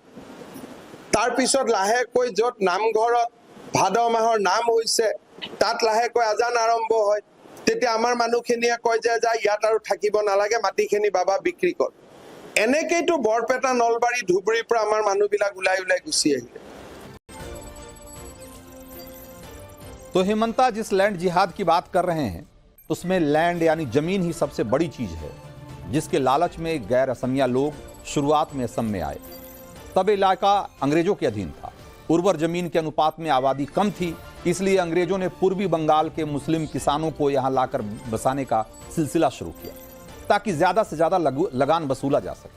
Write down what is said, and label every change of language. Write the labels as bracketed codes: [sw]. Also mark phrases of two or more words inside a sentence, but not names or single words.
[as] তাৰপিছত লাহেকৈ য'ত নামঘৰত ভাদ মাহৰ নাম হৈছে তাত লাহেকৈ আজান আৰম্ভ হয়, তেতিয়া আমাৰ মানুহখিনিয়ে কয় যে যা ইয়াত আৰু থাকিব নালাগে, মাটিখিনি বাবা বিক্ৰী কৰ। এনেকেইতো বৰপেটা, নলবাৰী, ধুবুৰীৰ পৰা আমাৰ মানুহবিলাক ওলাই ওলাই গুচি আহিলে। [hi] तो हेमंता जिस लैंड जिहाद की बात कर रहे हैं उसमें लैंड यानी जमीन ही सबसे बड़ी चीज है, जिसके लालच में गैर असमिया लोग शुरुआत में असम में आए। तब इलाका अंग्रेजों के अधीन था। उर्वर जमीन के अनुपात में आबादी कम थी, इसलिए अंग्रेजों ने पूर्वी बंगाल के मुस्लिम किसानों को यहां लाकर बसाने का सिलसिला शुरू किया ताकि ज्यादा से ज्यादा लगान वसूला जा सके।